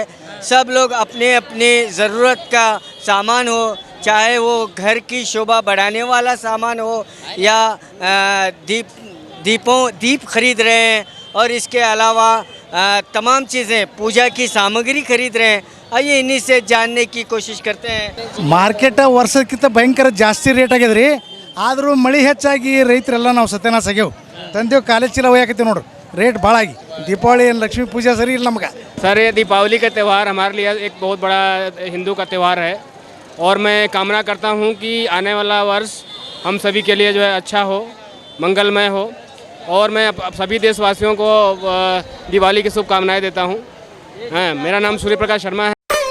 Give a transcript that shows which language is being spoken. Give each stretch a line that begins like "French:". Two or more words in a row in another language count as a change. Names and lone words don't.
Hindi: सब लोग अपने अपने ज़रूरत का सामान हो, चाहे वो घर की शोभा बढ़ाने वाला सामान हो या दीप खरीद रहे हैं, और इसके अलावा तमाम चीज़ें पूजा की सामग्री खरीद रहे हैं। आइए इन्हीं से जानने की कोशिश करते हैं।
Kannada: ಮಾರ್ಕೆಟ್ ವರ್ಷಕ್ಕಿಂತ ಭಯಂಕರ ಜಾಸ್ತಿ ರೇಟ್ ಆಗ್ಯದ ರೀ. ಆದರೂ ಮಳೆ ಹೆಚ್ಚಾಗಿ ರೈತರೆಲ್ಲ ನಾವು ಸತ್ಯನಾಶ ಆಗ್ಯಾವ. ತಂದೆವು ಕಾಲೇಜ್ ಚೀಲ ಒಯ್ಯಾಕತ್ತೀವಿ ನೋಡ್ರಿ, ರೇಟ್ ಭಾಳ ಆಗಿ.
Hindi: दीपावली लक्ष्मी पूजा सर
Kannada: ಇಲ್ಲ ನಮಗೆ.
Hindi: सर ये दीपावली का त्यौहार हमारे लिए एक बहुत बड़ा हिंदू का त्यौहार है, और मैं कामना करता हूँ कि आने वाला वर्ष हम सभी के लिए जो है अच्छा हो, मंगलमय हो, और मैं सभी देशवासियों को दिवाली की शुभकामनाएं देता हूँ। हाँ, मेरा नाम सूर्य प्रकाश शर्मा है।